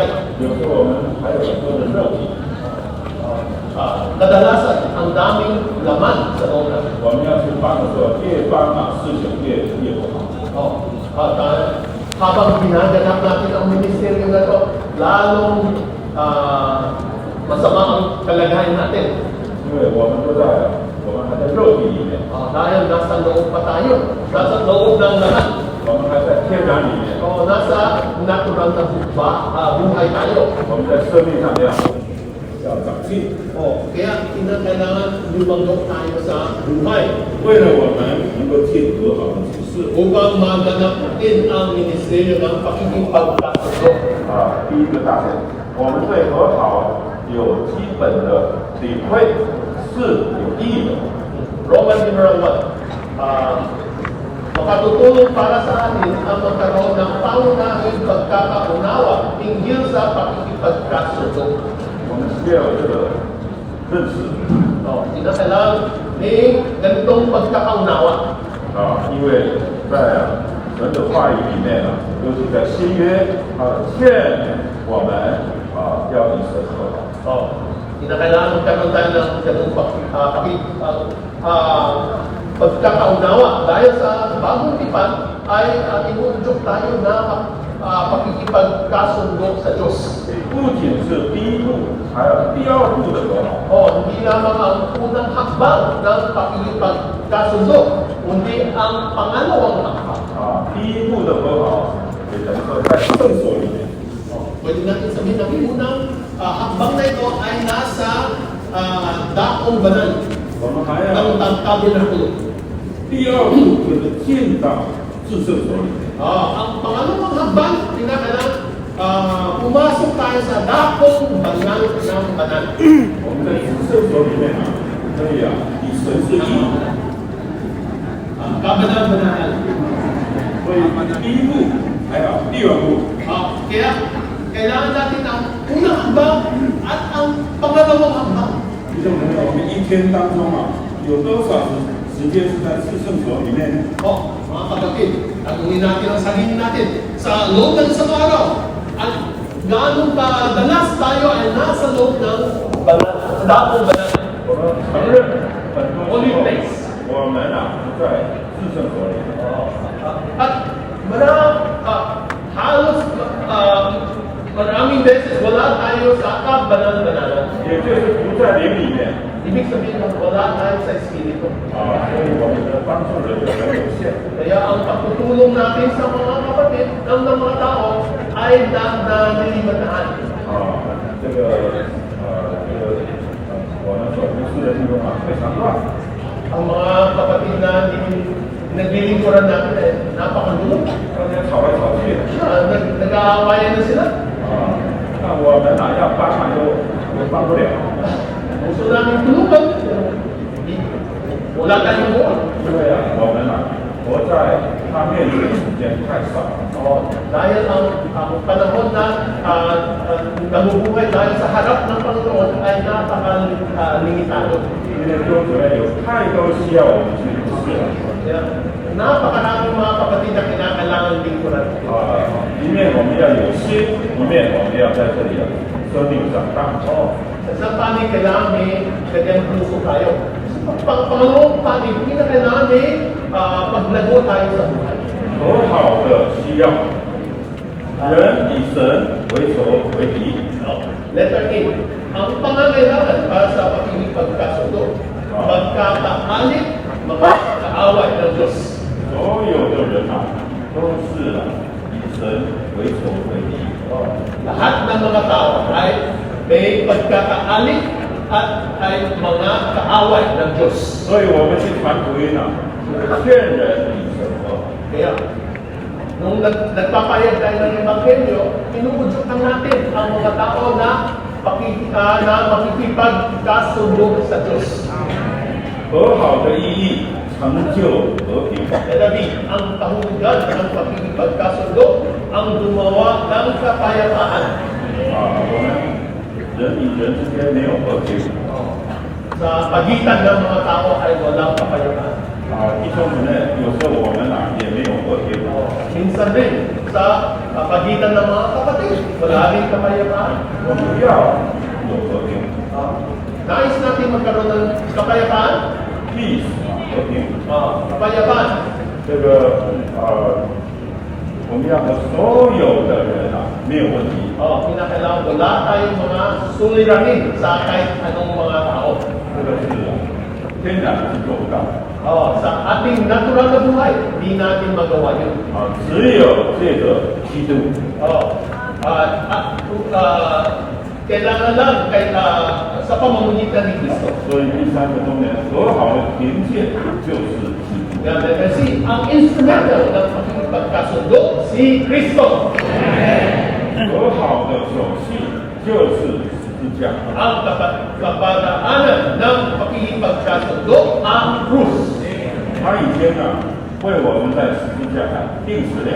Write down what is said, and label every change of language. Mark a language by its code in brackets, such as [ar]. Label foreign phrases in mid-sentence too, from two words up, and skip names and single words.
[zh] 有时候我们还有很多的肉体， [tl] Kadalasan, ang daming laman sa loob natin. [zh] 我们要去帮的时候，越帮啊，事情越不好。 [tl] At habang ginaganap natin ang ministeryo na ito, lalong masama ang kalagayan natin. [zh] 因为我们还在肉体里面， [tl] Dahil nasa loob pa tayo, nasa loob ng lahat. [zh] 我们还在天然里面， [tl] Nasa natural na buhay tayo. [zh] 我们在生命上要长进。 [tl] Kaya kinakailangan lumagok tayo sa buhay [zh] 为了我们能够进和好的服侍， [tl] upang maganap din ang ministeryo ng pakikipagkasundo. [zh] 第一个大点，我们对和好有基本的理会是有意义的。 [en] Roman numeral [tl] 1, makatutulong para sa atin ang magkaroon ng pangunahing pagkakaunawa hinggil sa pakikipagkasundo. [zh] 我们需要有这个认识 [tl] Kinakailangan may ganitong pagkakaunawa. [zh] 因为在神的话语里面呢，尤其在新约，劝我们要与神和好。 [tl] Kinakailangan magkaroon tayo ng ganitong pagkakaunawa dahil sa bagong tipan ay inuudyok tayo na pakikipagkasundo sa Diyos. [zh] 不仅是第一步，还有第二步的和好。 [tl] Hindi lamang ang unang hakbang ng pakikipagkasundo, kundi ang pangalawang hakbang. [zh] 第一步的和好，也等于说在圣所里面。 [tl] Pwede natin sabihin na yung unang hakbang na ito ay nasa dakong banal [zh] 我们还要 [tl] ng tabernakulo. [zh] 第二步就是进到至圣所里面。 [tl] Ang pangalawang hakbang, kinakailangan pumasok tayo sa dakong banal ng banal. [zh] 我们在至圣所里面啊，可以以神是一， [tl] Kabanal-banal. [zh] 所以第一步还有第二步。 [tl] Kaya kailangan natin ang unang hakbang at ang pangalawang hakbang. [zh] 弟兄朋友，我们一天当中啊，有多少时间是在至圣所里面？ [tl] Mga kapatid, tanungin natin ang sarili natin sa loob ng isang araw. At gaano kadalas tayo ay nasa loob ng dakong banal. [zh] 我们承认很多时候我们啊不在至圣所里。 [tl] At halos maraming beses wala tayo sa kabanal-banalan. [zh] 也就是不在灵里面。 [tl] Ibig sabihin wala tayo sa Espiritu. [zh] 所以我们的帮助人就很有限。 [tl] Kaya ang pagtutulong natin sa mga kapatid ng mga tao ay nalilimataan. [zh] 这个我们所服侍的地方啊非常乱。 [tl] Ang mga kapatid na naglilingkuran natin ay napakagulo. [zh] 大家吵来吵去。 [tl] Nag-aawayan na sila. [zh] 那我们啊要帮忙又帮不了。 [tl] Gusto namin tulungan. Wala tayong buwan. [zh] 因为啊我们啊活在他面前的时间太少。 [tl] Dahil ang panahon na nabubuhay dahil sa harap ng Panginoon ay napakalimitado. [zh] 因为弟兄姊妹有太多需要我们去服侍了。 [tl] Kaya napakaraming mga kapatid na kinakailangan lingkuran. [zh] 一面我们要有心，一面我们要在这里生命长大。 [tl] Sa panig kailangan may kanyang puso tayo. Panginoong panig, kinakailangan paglago tayo sa buhay. [zh] 和好的需要，人以神为仇为敌， [en] Letter A, [tl] ang pangangailangan para sa pakikipagkasundo, magkakaalit, magkakaaway ng Diyos. [zh] 所有的人啊，都是以神为仇为敌。 [tl] Lahat ng mga tao ay may pagkakaalit at ay mga kaaway ng Diyos. [zh] 所以我们去传福音啊，劝人以神和好。 [tl] Kaya, nung nagpapayag tayo ng Ebanghelyo, inuudyokan natin ang mga tao na makikipagkasundo sa Diyos. [zh] 和好的意义成就和平。 [tl] Kaya ang kahulugan ng pakikipagkasundo ang gumawa ng kapayapaan. [zh] 我们人与人之间没有和平。 [tl] Sa pagitan ng mga tao ay walang kapayapaan. [zh] 弟兄姊妹，有时候我们也没有和平。 [tl] Minsan rin, sa pagitan ng mga kapatid, wala rin kapayapaan. [zh] 我们要有和平 [tl] Nais natin magkaroon ng kapayapaan? [zh] ，peace 和平。 [tl] Kapayapaan. [zh] 这个我们要和所有的人没有问题。 [tl] Kinakailangan wala tayong mga suliranin sa kahit anong mga tao. [zh] 这个是天然是做不到。 [tl] Sa ating natural na buhay, hindi natin magawa yun. [zh] 只有借着基督。 [tl] Kailangan lang sa pamamagitan ni Kristo. [zh] 所以第三个重点，和好的凭借就是基督。 [tl] Kasi ang instrumental ng pagkasundo, si Kristo. [zh] 和好的手续就是十字架。 [tl] Ang kapadaanan ng pakikipagkasundo, ang krus. [zh] 他已经为我们在十字架上定死了。